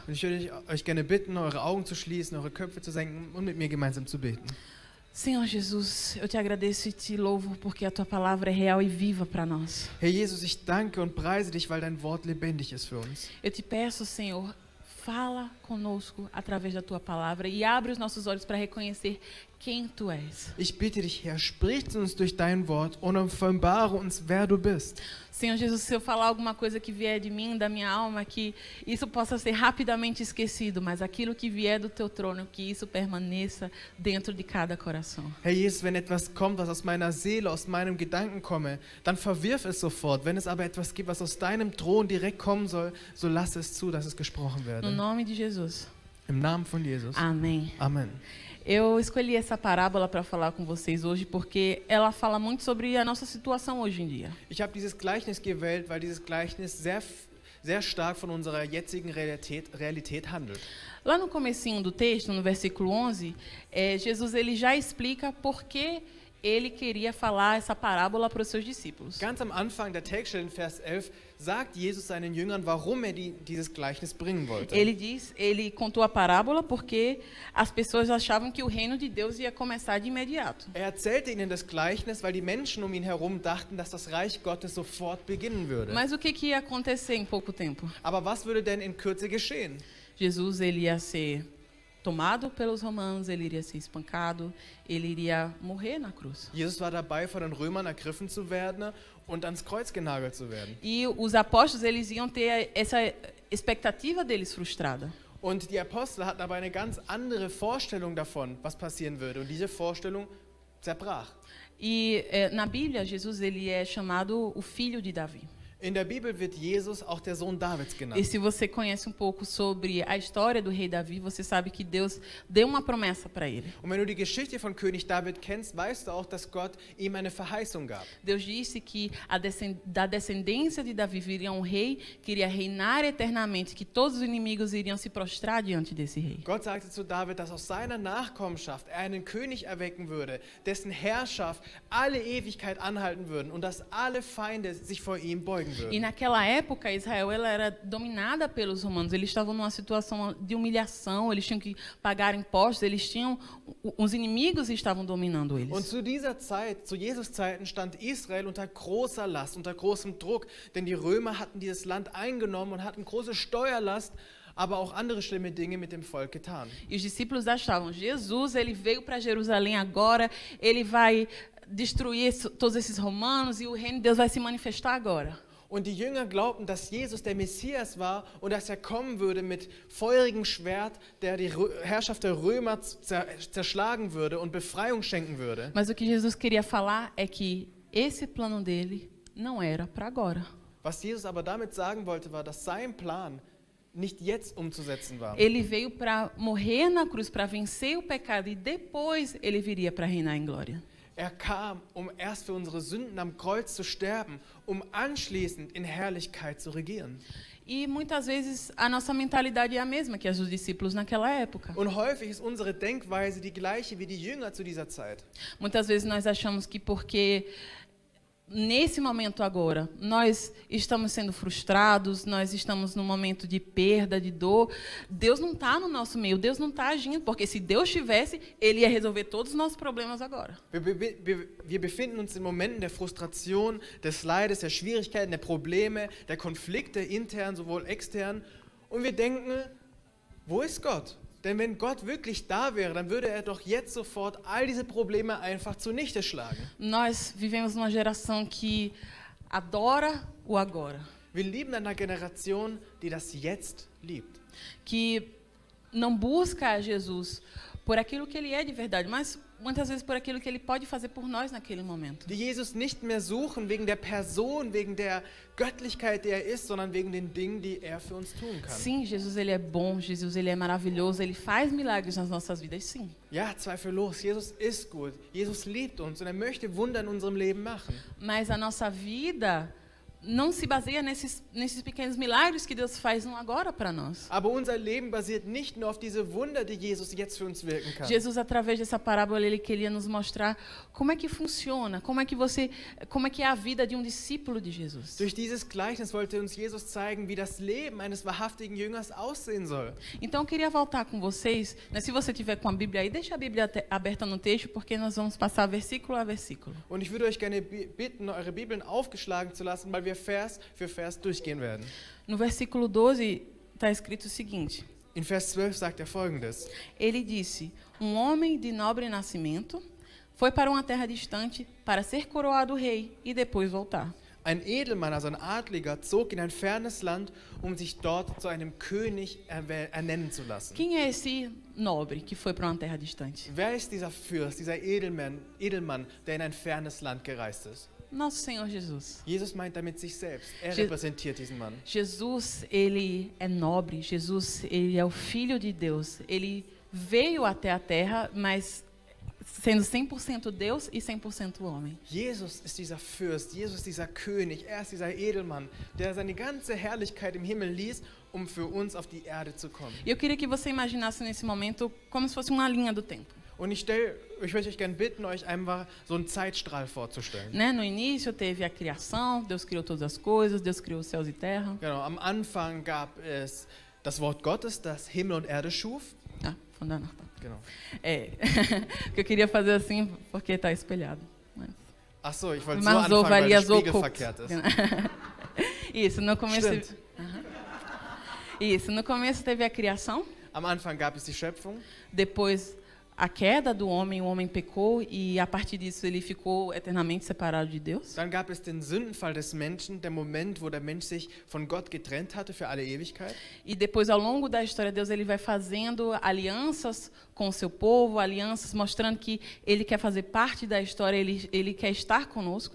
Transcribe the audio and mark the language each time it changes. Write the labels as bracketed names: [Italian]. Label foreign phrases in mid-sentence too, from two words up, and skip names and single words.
[German] Und ich würde euch gerne bitten, eure Augen zu schließen, eure Köpfe zu senken und mit mir gemeinsam zu beten. [Portuguese] Senhor Jesus, eu te agradeço e te louvo porque a tua palavra é real e viva para nós. [German] Herr Jesus, ich danke und preise dich, weil dein Wort lebendig ist für uns. [Portuguese] Eu te peço, Senhor, fala conosco através da tua palavra e abre os nossos olhos para reconhecer quem tu és. [German] Ich bitte dich, Herr, sprich zu uns durch dein Wort und offenbare uns, wer du bist. [Portuguese] Senhor Jesus, se eu falar alguma coisa que vier de mim, da minha alma, que isso possa ser rapidamente esquecido, mas aquilo que vier do teu trono, que isso permaneça dentro de cada coração. [German] Herr Jesus, wenn etwas kommt, was aus meiner Seele, aus meinem Gedanken komme, dann verwirf es sofort. Wenn es aber etwas gibt, was aus deinem Thron direkt kommen soll, so lass es zu, dass es gesprochen [Portuguese] No [German] werde. [Portuguese] nome de Jesus. [German] Im Namen von Jesus. [Portuguese] Amém. [German] Amen. [Portuguese] Eu escolhi essa parábola para falar com vocês hoje porque ela fala muito sobre a nossa situação hoje em dia. [German] Ich habe dieses Gleichnis gewählt, weil dieses Gleichnis sehr stark von unserer jetzigen Realität handelt. [Portuguese] Lá no comecinho do texto, no versículo 11, Jesus ele já explica por que ele queria falar essa parábola para os seus discípulos. [German] Ganz am Anfang der Textstelle in Vers 11 sagt Jesus seinen Jüngern, warum er dieses Gleichnis bringen wollte. [Portuguese] Ele contou a parábola porque as pessoas achavam que o reino de Deus ia começar de imediato. [German] Er erzählte ihnen das Gleichnis, weil die Menschen um ihn herum dachten, dass das Reich Gottes sofort beginnen würde. [Portuguese] Mas o que ia acontecer em pouco tempo? [German] Aber was würde denn in Kürze geschehen? [Portuguese] Jesus ele ia ser tomado pelos romanos, ele iria ser espancado, ele iria morrer na cruz. [German] Jesus war dabei, von den Römern ergriffen zu werden und ans Kreuz genagelt zu werden. [Portuguese] E os apóstolos eles iam ter essa expectativa deles frustrada. [German] Und die Apostel hatten aber eine ganz andere Vorstellung davon, was passieren würde. Und diese Vorstellung zerbrach. [Portuguese] E na Bíblia Jesus ele é chamado o filho de Davi. [German] In der Bibel wird Jesus auch der Sohn Davids [Portuguese] E [German] genannt. [Portuguese] se você conhece um pouco sobre a história do rei Davi, você sabe que Deus deu uma promessa para ele. [German] Und wenn du die Geschichte von König David kennst, weißt du auch, dass Gott ihm eine Verheißung gab. [Portuguese] Deus disse que da descendência de Davi viria um rei que iria reinar eternamente, que todos os inimigos iriam se prostrar diante desse rei. [German] Gott sagte zu David, dass aus seiner Nachkommenschaft er einen König erwecken würde, dessen Herrschaft alle Ewigkeit anhalten würden und dass alle Feinde sich vor ihm beugen [Portuguese] E [German] würden. [Portuguese] naquela época, Israel ela era dominada pelos romanos. Eles estavam numa situação de humilhação, eles tinham que pagar impostos, os inimigos estavam dominando [German] Und [Portuguese] eles. [German] zu dieser Zeit, zu Jesus Zeiten, stand Israel unter großer Last, unter großem Druck, denn die Römer hatten dieses Land eingenommen und hatten große Steuerlast, aber auch andere schlimme Dinge mit dem Volk getan. [Portuguese] E os discípulos achavam, Jesus, ele veio para Jerusalém agora, ele vai destruir todos esses romanos e o reino de Deus vai se manifestar agora. [German] Und die Jünger glaubten, dass Jesus der Messias war und dass er kommen würde mit feurigem Schwert, der die Herrschaft der Römer zerschlagen würde und Befreiung schenken würde. [Portuguese] Mas o que Jesus queria falar é que esse plano dele não era para agora. [German] Was Jesus aber damit sagen wollte, war, dass sein Plan nicht jetzt umzusetzen war. [Portuguese] Ele veio para morrer na cruz, para vencer o pecado, e depois ele viria para reinar em glória. [German] Er kam, um erst für unsere Sünden am Kreuz zu sterben, um anschließend in Herrlichkeit zu regieren. [Portuguese] E muitas vezes a nossa mentalidade é a mesma que as dos discípulos naquela época. [German] Und häufig ist unsere Denkweise die gleiche wie die Jünger zu dieser Zeit. [Portuguese] Muitas vezes nós achamos que porque nesse momento agora nós estamos sendo frustrados, nós estamos num momento de perda, de dor, Deus não está no nosso meio, Deus não está agindo, porque se Deus estivesse, Ele ia resolver todos os nossos problemas agora. [German] Wir befinden uns in Momenten der Frustration, des Leides, der Schwierigkeiten, der Probleme, der Konflikte, intern sowohl extern. Und wir denken, wo ist Gott? Denn wenn Gott wirklich da wäre, dann würde er doch jetzt sofort all diese Probleme einfach zunichte schlagen. [Portuguese] Nós vivemos numa geração que adora o agora. [German] Wir leben in einer Generation, die das Jetzt liebt. [Portuguese] Que não busca a Jesus por aquilo que Ele é de verdade, mas muitas vezes por aquilo que ele pode fazer por nós naquele momento. [German] Die Jesus nicht mehr suchen wegen der Person, wegen der Göttlichkeit, die er ist, sondern wegen den Dingen, die er für uns tun kann. [Portuguese] Sim, Jesus ele é bom, Jesus ele é maravilhoso, ele faz milagres nas nossas vidas, sim. [German] Ja, zweifellos, Jesus ist gut. Jesus liebt uns und er möchte Wunder in unserem Leben machen. [Portuguese] Mas a nossa vida não se baseia nesses pequenos milagres que Deus faz no agora para nós. [German] Aber unser Leben basiert nicht nur auf diese Wunder, die Jesus jetzt für uns wirken kann. [Portuguese] Jesus, através dessa parábola, ele queria nos mostrar como é que funciona, como é que é a vida de um discípulo de Jesus. [German] Durch dieses Gleichnis wollte uns Jesus zeigen, wie das Leben eines wahrhaftigen Jüngers aussehen soll. [Portuguese] Então, eu queria voltar com vocês, né, se você tiver com a Bíblia aí, deixa a Bíblia aberta no texto, porque nós vamos passar versículo a versículo. [German] Und ich würde euch gerne bitten, eure Bibeln aufgeschlagen zu lassen, weil wir Vers für Vers durchgehen werden. [Portuguese] No versículo 12 está escrito o seguinte: [German] In Vers 12 sagt er Folgendes. [Portuguese] Ele disse: homem de nobre nascimento foi para uma terra distante para ser coroado rei e depois voltar. [German] Ein Edelmann, also ein Adliger, zog in ein fernes Land, sich dort zu einem König ernennen zu lassen. [Portuguese] Quem é esse nobre que foi para uma terra distante? [German] Wer ist dieser Fürst, dieser Edelmann, der in ein fernes Land gereist ist? [Portuguese] Nosso Senhor Jesus. [German] Jesus meint damit sich selbst. Er repräsentiert diesen Mann. [Portuguese] Jesus, ele é nobre. Jesus, ele é o Filho de Deus. Ele veio até a terra, mas sendo 100% Deus e 100% homem. [German] Jesus ist dieser Fürst, Jesus ist dieser König, er ist dieser Edelmann, der seine ganze Herrlichkeit im Himmel ließ, für uns auf die Erde zu kommen. [Portuguese] Eu queria que você imaginasse nesse momento como se fosse uma linha do tempo. [German] Und ich möchte euch gerne bitten, euch einfach so einen Zeitstrahl vorzustellen. [Portuguese] Né? No início teve a criação, Deus criou todas as coisas, Deus criou os céus e terra. [German] Genau, am Anfang gab es das Wort Gottes, das Himmel und Erde schuf. Ah, von danach. Genau. [Portuguese] Que eu queria fazer assim porque está espelhado. Mas... [German] Ach so, ich wollte so anfangen, weil der Spiegel verkehrt ist. [Portuguese] Isso, no começo. Isso, no começo teve a criação. [German] Am Anfang gab es die Schöpfung. [Portuguese] Depois a queda do homem, o homem pecou e a partir disso ele ficou eternamente separado de Deus. [German] Dann gab es den Sündenfall des Menschen, der Moment, wo der Mensch sich von Gott getrennt hatte für alle Ewigkeit. [Portuguese] E depois, ao longo da história, Deus ele vai fazendo alianças com o seu povo, alianças mostrando que ele quer fazer parte da história, ele quer estar conosco.